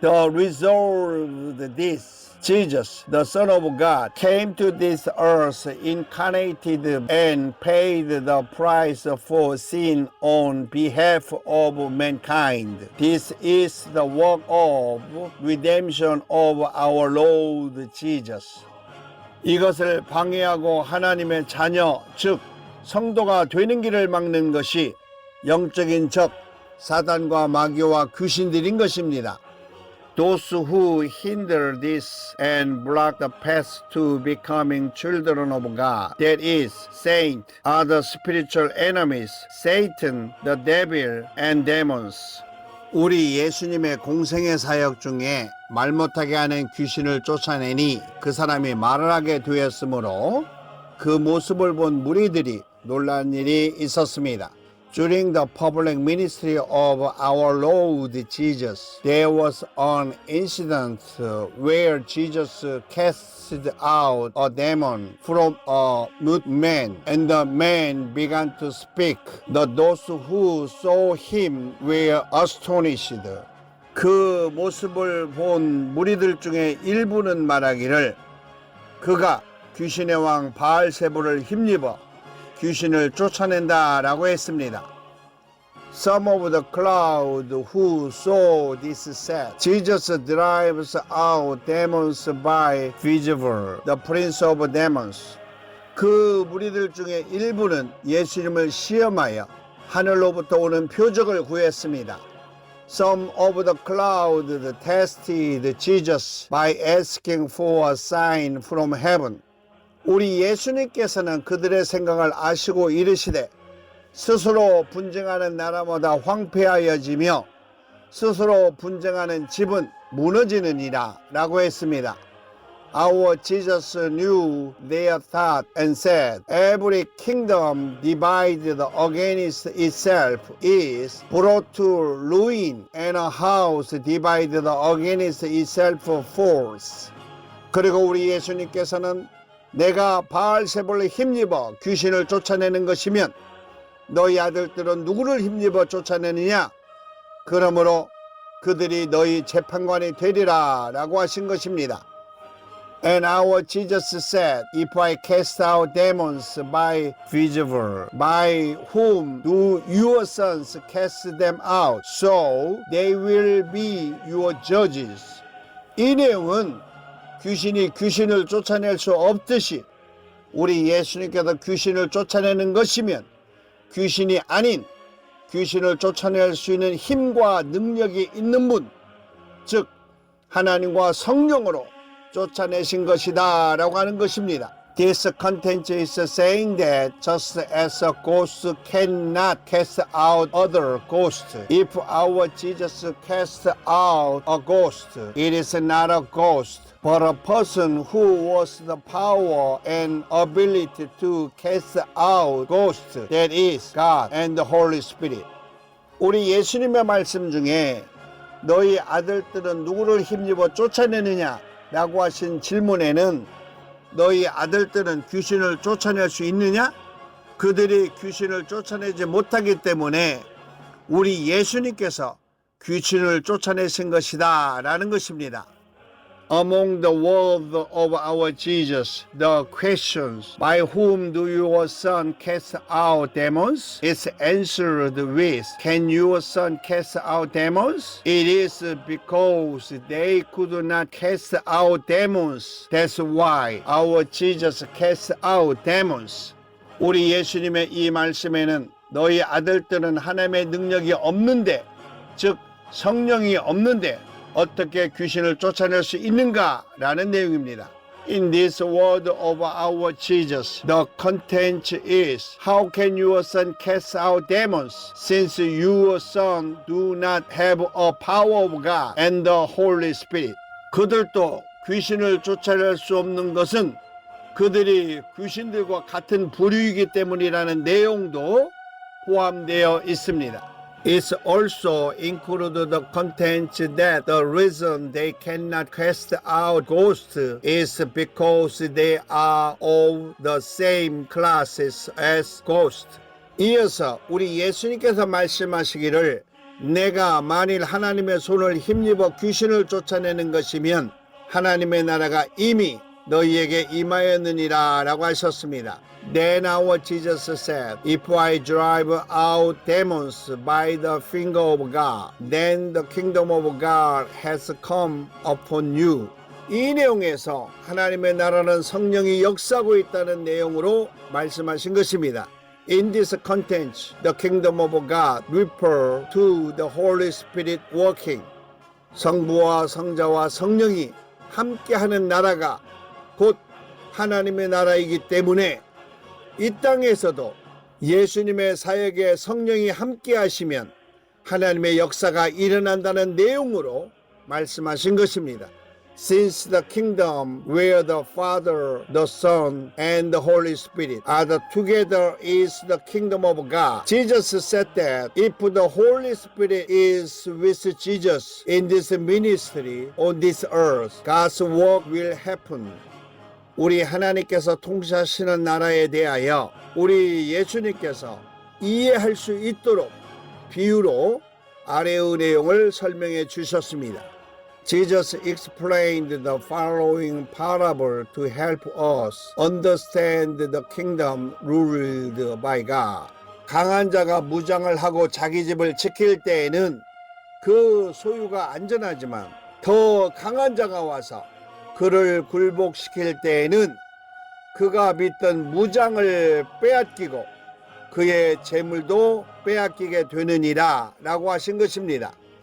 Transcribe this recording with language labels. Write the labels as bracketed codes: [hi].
[en] To resolve this, Jesus, the Son of God, came to this earth, incarnated, and paid the price for sin on behalf of mankind. This is the work of redemption of our Lord Jesus. [ko] 이것을 방해하고 하나님의 자녀, 즉 성도가 되는 길을 막는 것이 영적인 적, 사단과 마귀와 귀신들인 것입니다. [en] Those who hinder this and block the path to becoming children of God, that is, saints, are the spiritual enemies, Satan, the devil, and demons. [ko] 우리 예수님의 공생의 사역 중에 말 못하게 하는 귀신을 쫓아내니 그 사람이 말을 하게 되었으므로 그 모습을 본 무리들이 놀란 일이 있었습니다. [en] During the public ministry of our Lord Jesus, there was an incident where Jesus cast out a demon from a mute man, and the man began to speak. Those who saw him were astonished. [ko] 그 모습을 본 무리들 중에 일부는 말하기를 그가 귀신의 왕 바알세불을 힘입어 귀신을 쫓아낸다라고 했습니다. [en] Some of the crowd who saw this said, Jesus drives out demons by Beelzebul, the prince of demons. [ko] 그 무리들 중에 일부는 예수님을 시험하여 하늘로부터 오는 표적을 구했습니다. [en] Some of the crowd tested Jesus by asking for a sign from heaven. [ko] 우리 예수님께서는 그들의 생각을 아시고 이르시되 스스로 분쟁하는 나라마다 황폐하여지며 스스로 분쟁하는 집은 무너지느니라 라고 했습니다. [en] Our Jesus knew their thought and said, Every kingdom divided against itself is brought to ruin, and a house divided against itself falls. [ko] 그리고 우리 예수님께서는 내가 바알세불을 힘입어 귀신을 쫓아내는 것이면 너희 아들들은 누구를 힘입어 쫓아내느냐? 그러므로 그들이 너희 재판관이 되리라 라고 하신 것입니다. [en] And our Jesus said, If I cast out demons by Beelzebul, by whom do your sons cast them out? So they will be your judges. [ko] 이 내용은 귀신이 귀신을 쫓아낼 수 없듯이 우리 예수님께서 귀신을 쫓아내는 것이면 귀신이 아닌 귀신을 쫓아낼 수 있는 힘과 능력이 있는 분, 즉 하나님과 성령으로 쫓아내신 것이다 라고 하는 것입니다. [en] This content is saying that just as a ghost cannot cast out other ghosts, if our Jesus casts out a ghost, it is not a ghost, but a person who was the power and ability to cast out ghosts, that is God and the Holy Spirit. [ko] 우리 예수님의 말씀 중에 너희 아들들은 누구를 힘입어 쫓아내느냐 라고 하신 질문에는 너희 아들들은 귀신을 쫓아낼 수 있느냐? 그들이 귀신을 쫓아내지 못하기 때문에 우리 예수님께서 귀신을 쫓아내신 것이다 라는 것입니다. [en] Among the words of our Jesus, the questions, by whom do your son cast out demons? Is answered with, can your son cast out demons? It is because they could not cast out demons. That's why our Jesus cast out demons. [ko] 우리 예수님의 이 말씀에는 너희 아들들은 하나님의 능력이 없는데, 즉 성령이 없는데 어떻게 귀신을 쫓아낼 수 있는가라는 내용입니다. [en] In this word of our Jesus, the content is, how can your son cast out demons since your son do not have a power of God and the Holy Spirit? [ko] 그들도 귀신을 쫓아낼 수 없는 것은 그들이 귀신들과 같은 부류이기 때문이라는 내용도 포함되어 있습니다. [en] It also includes the content that the reason they cannot cast out ghosts is because they are of the same classes as ghosts. [ko] 이어서 우리 예수님께서 말씀하시기를 내가 만일 하나님의 손을 힘입어 귀신을 쫓아내는 것이면 하나님의 나라가 이미 너희에게 임하였느니라 라고 하셨습니다. [en] Then our Jesus said, if I drive out demons by the finger of God, then the kingdom of God has come upon you. [ko] 이 내용에서 하나님의 나라는 성령이 역사하고 있다는 내용으로 말씀하신 것입니다. [en] In this context, the kingdom of God refers to the Holy Spirit working. [ko] 성부와 성자와 성령이 함께하는 나라가 곧 하나님의 나라이기 때문에 이 땅에서도 예수님의 사역에 성령이 함께 하시면 하나님의 역사가 일어난다는 내용으로 말씀하신 것입니다. [en] Since the kingdom where the Father, the Son, and the Holy Spirit are together is the kingdom of God. Jesus said that if the Holy Spirit is with Jesus in this ministry on this earth, God's work will happen. [ko] 우리 하나님께서 통치하시는 나라에 대하여 우리 예수님께서 이해할 수 있도록 비유로 아래의 내용을 설명해 주셨습니다. [en] Jesus explained the following parable to help us understand the kingdom ruled by God. [ko] 강한 자가 무장을 하고 자기 집을 지킬 때에는 그 소유가 안전하지만 더 강한 자가 와서 그를 굴복시킬 때에는 그가 믿던 무장을 빼앗기고 그의 재물도 빼앗기게 되느니라 라고 하신 것입니다.